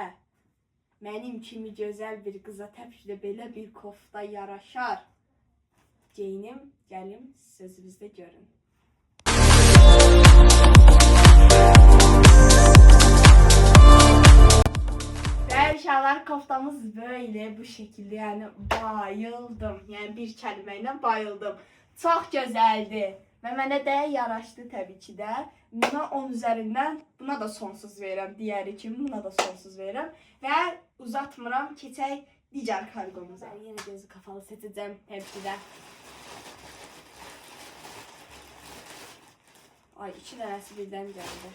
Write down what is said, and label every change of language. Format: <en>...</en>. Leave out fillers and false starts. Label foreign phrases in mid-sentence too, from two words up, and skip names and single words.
<az>Mənim kimi gözəl bir qıza təbii belə bir kofta yaraşar. Geyinim, gəlim, sözünüzdə görün.</az> <tr>Uşaqlar, koftamız böyle bu şekilde, yani bayıldım. Yani bir kelimeyle bayıldım. Çok güzeldi ve</tr> <az>mənə də yaraşdı təbii ki də. Buna 10 üzerinden, buna da sonsuz verirəm. Diğeri kimi buna da sonsuz verirəm. Və uzatmıram, keçək digər kargomuza. Yine gözü kapalı seçəcəm təbii də. Ay, 2 dənəsi birdən gəldi.</az>